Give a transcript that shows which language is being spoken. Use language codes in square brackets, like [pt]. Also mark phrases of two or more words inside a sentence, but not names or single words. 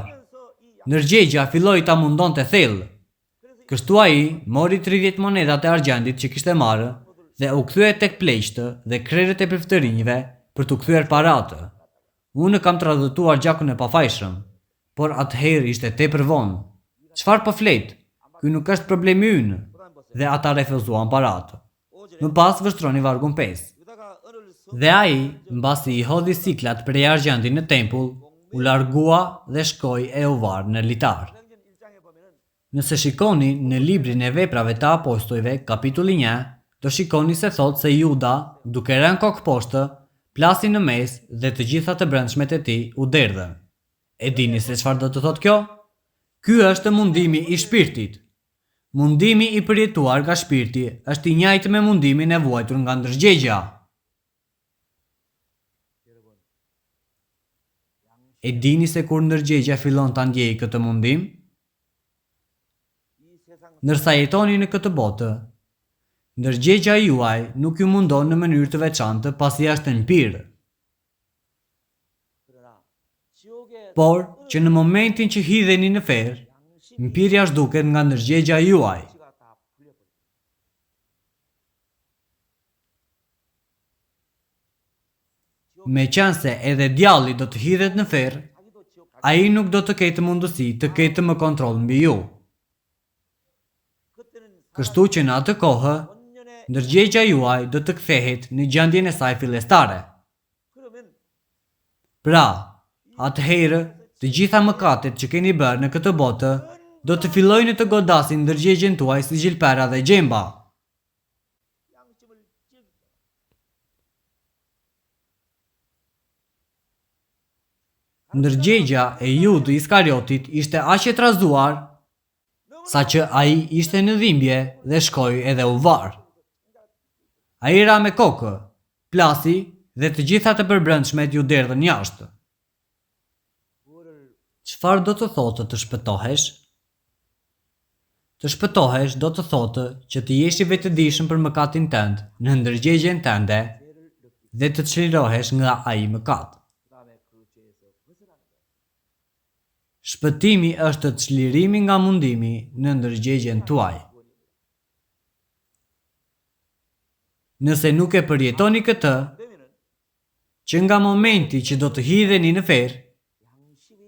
[sq] Ndërgjegja filloi ta mundonte thellë. Kështu ai mori 30 monedat e argjendit që kishte marrë dhe u kthye tek pleqtë dhe krerët e priftërinjve për t'u kthyer paratë. Unë kam tradhtuar gjakun e pafajshëm, por atëherë ishte tepër vonë. Çfarë po flet? Ky nuk është problemi ynë. Dhe ata refuzuan paratë. Më pas vështroni vargun 5. [ko] 유다가 은을 [sq] Dhe ai, mbasi i hodhi siklat prej argjendit në tempull, u largua dhe shkoi e u varë në litar. [ko] 사도행전 1장에 보면은 [sq] Nëse shikoni në librin e veprave të apostujve, kapitulli 1, do shikoni se thot se Juda, duke rënë kokë poshtë, plasi në mes dhe të gjitha të brendshmet e tij u derdhën. E dini se çfarë do të thot kjo? Ky është mundimi i shpirtit. Mundimi i përjetuar nga shpirti është i njëjtë me mundimin e vuajtur nga ndërgjegja. E dini se kur ndërgjegja fillon ta ndjejë këtë mundim? [ko] 이 세상 [sq] Ndërsa jetoni në këtë botë, ndërgjegja juaj nuk ju mundon në mënyrë të veçantë pasi është në pirë, [ko] 그러나 지옥의 [sq] por që në momentin që hidheni në ferë, mpirja zhduket nga ndërgjegja juaj. [ko] 지가 다 풀려버려. [sq] Me qenë se edhe djalli do të hidhet në ferë, [ko] 자기도 지옥 갈 [sq] ai nuk do të ketë mundësi të ketë më kontroll mbi ju. [ko] 그때는 [sq] Kështu që në atë kohë, [ko] 원년에 [sq] ndërgjegja juaj do të kthehet në gjendjen e saj fillestare. [ko] 그러면 [sq] Pra, atëherë, të gjitha mëkatet që keni bërë në këtë botë do të fillojnë të godasin ndërgjegjen tuaj si gjilpera dhe gjemba. [ko] 양심을 찢 [sq] Ndërgjegja e Judë Iskariotit ishte aq e trazuar sa që ai ishte në dhimbje dhe shkoi edhe u var. Ai ra me kokë, plasi dhe të gjitha të përbrendshmet ju derdhën jashtë. [ko] 뭐를 [sq] Çfarë do të thotë të shpëtohesh? Të shpëtohesh do të thotë që të jesh i vetëdijshëm për mëkatin tënd në ndërgjegjen tënde dhe të çlirohesh nga ai mëkat. [ko] 그다음에 그 죄에서 벗어나는 거야. [sq] Shpëtimi është çlirimi nga mundimi në ndërgjegjen tuaj. Nëse nuk e përjetoni këtë, [ko] 그러면은 [sq] që nga momenti që do të hidheni në ferë, [ko] 양심이